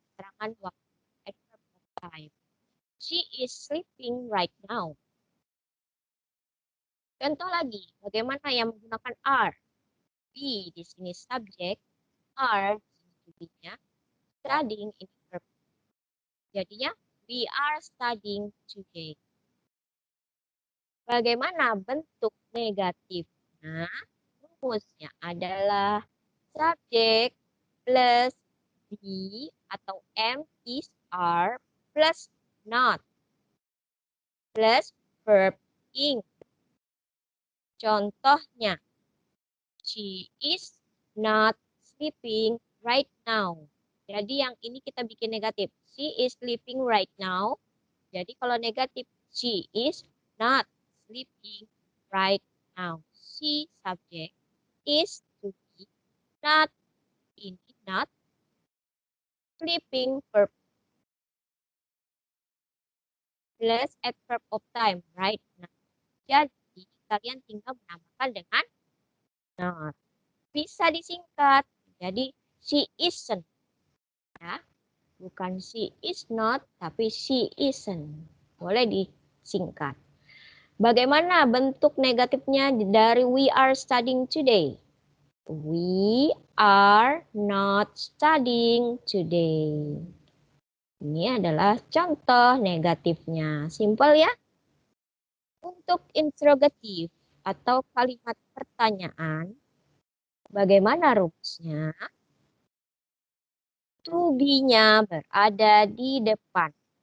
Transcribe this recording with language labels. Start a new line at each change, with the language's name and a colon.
Indonesian: Keterangan waktu.
English: Adverb of time. She is sleeping right now.
Indonesian: Contoh lagi, bagaimana yang menggunakan are? Be di sini subjek, are di sini studying ini verb. Jadinya
English: we are studying today.
Indonesian: Bagaimana bentuk negatifnya? Rumusnya adalah subjek plus be atau am is are plus not plus verb ing. Contohnya,
English: she is not sleeping right now.
Indonesian: Jadi yang ini kita bikin negatif.
English: She is sleeping right now.
Indonesian: Jadi kalau negatif,
English: she is not sleeping right now. She subject is to be, not ini not sleeping verb plus adverb of time right now.
Indonesian: Jadi kalian tinggal menambahkan dengan not. Bisa disingkat. Jadi
English: she isn't.
Indonesian: Ya. Bukan
English: she is not,
Indonesian: tapi
English: she isn't.
Indonesian: Boleh disingkat. Bagaimana bentuk negatifnya dari
English: we are studying today? We are not studying today.
Indonesian: Ini adalah contoh negatifnya. Simple ya? Untuk interrogatif atau kalimat pertanyaan, bagaimana rumusnya? To be-nya berada di depan.